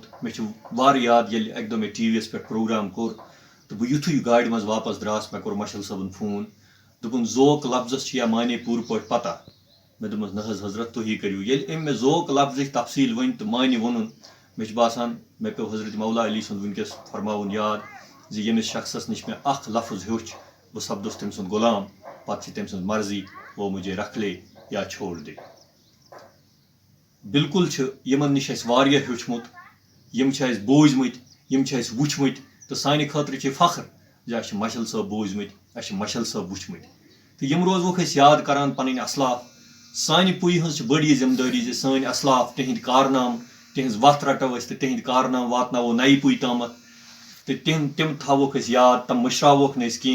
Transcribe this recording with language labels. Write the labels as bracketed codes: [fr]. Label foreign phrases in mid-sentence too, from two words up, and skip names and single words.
[ks] مےٚ چھُ واریاہ یاد ییٚلہِ اکہِ دۄہ مےٚ ٹی وی یس پٮ۪ٹھ پروگرام کوٚر تہٕ بہٕ یِتھُے گاڑِ منٛز واپس دراس، مےٚ کوٚر مشل صٲبن فون، دوٚپُن ذوق لفظس چھِ یا معنے پوٗرٕ پٲٹھۍ پتہ؟ مےٚ دوٚپمس نہ حظ حضرت تُہی کٔرِو۔ ییٚلہِ أمۍ مےٚ ذوق لفظٕچ تفصیٖل ؤنۍ تہٕ معنے ووٚنُن، مےٚ چھُ باسان مےٚ پیوٚو حضرت مولا علی سُنٛد وٕنکیٚس فرماوُن یاد زِ ییٚمِس شخصس نِش مےٚ اکھ لفظ ہیوٚچھ، بہٕ سپدُس تٔمۍ سُنٛد غلام، پتہٕ چھِ تٔمۍ سٕنٛز مرضی، [ur] وہ مجھے رکھ لے یا چھوڑ دے۔ [ks] بالکل چھُ یِمن نِش اَسہِ واریاہ ہیوٚچھمُت، یِم چھِ اَسہِ بوٗزمٕتۍ، یِم چھِ اَسہِ وٕچھمٕتۍ، تہٕ سانہِ خٲطرٕ چھِ فخر زِ اَسہِ چھِ مشل صٲب بوٗزمٕتۍ، اَسہِ چھِ مشل صٲب وٕچھمٕتۍ، تہٕ یِم روزوکھ أسۍ یاد کران پنٕنۍ اسلاف۔ سانہِ پُیہِ ہٕنٛز چھِ بٔڑ یہِ ذمہٕ دٲری زِ سٲنۍ اسلاف، تِہنٛدۍ کارنامہٕ، تِہنٛز وتھ رٹو أسۍ تہٕ تِہنٛدۍ کارنامہٕ واتناوو نَیہِ پُیہِ تامتھ، تہٕ تِم تھاووکھ أسۍ یاد، تِم مٔشراووکھ نہٕ أسۍ کینٛہہ۔